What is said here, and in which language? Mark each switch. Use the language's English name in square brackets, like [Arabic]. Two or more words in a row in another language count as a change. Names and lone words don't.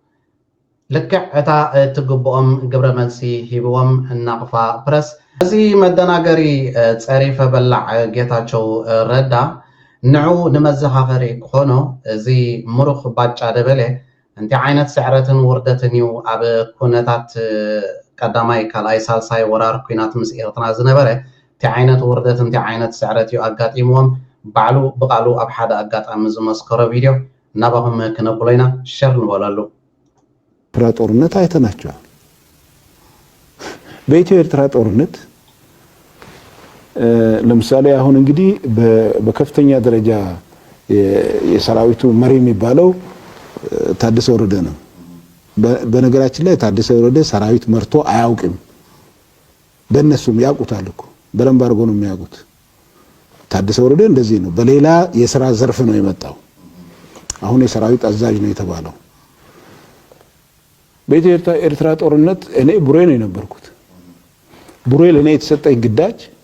[Tigrinya] ልክዕ እታ እትግብኦም ግብረ መልሲ ሂብዎም ናቕፋ ፕረስ እዚ መደናገሪ ፀሪፈ በላዕ ጌታቸው ረዳ ንዑ ንመዘኻኸሪ ክኾኖ እዚ ሙሩኽ ባጫ ደበለ እንታይ ዓይነት ስዕረትን ውርደትን እዩ ኣብ ኩነታት ቀዳማይ ካልኣይ ሳልሳይ ወራር ኩናት ምስ ኤርትራ ዝነበረ እንታይ ዓይነት ውርደት እንታይ ዓይነት ስዕረት እዩ ኣጋጢምዎም ባዕሉ ብቃሉ ኣብ ሓደ ኣጋጣሚ ዝመስከሮ ቪድዮ ናባኹም ክነብሎ ኢና ሸር ንበለሉ [Amharic] ኤርትራ ጦርነት አይተናቸዋል። በኢትዮ ኤርትራ ጦርነት ለምሳሌ አሁን እንግዲህ በከፍተኛ ደረጃ የሰራዊቱ መሪ የሚባለው ታደሰ ወረደ ነው። በነገራችን ላይ ታደሰ ወረደ ሰራዊት መርቶ አያውቅም። በእነሱም ያውቁታል እኮ በደንብ አድርጎ ነው የሚያውቁት። ታደሰ ወረደ እንደዚህ ነው። በሌላ የሥራ ዘርፍ ነው የመጣው። አሁን የሰራዊት አዛዥ ነው የተባለው። በኢትዮ ኤርትራ ጦርነት እኔ ቡሬ ነው የነበርኩት። ቡሬ ለኔ የተሰጠኝ ግዳጅ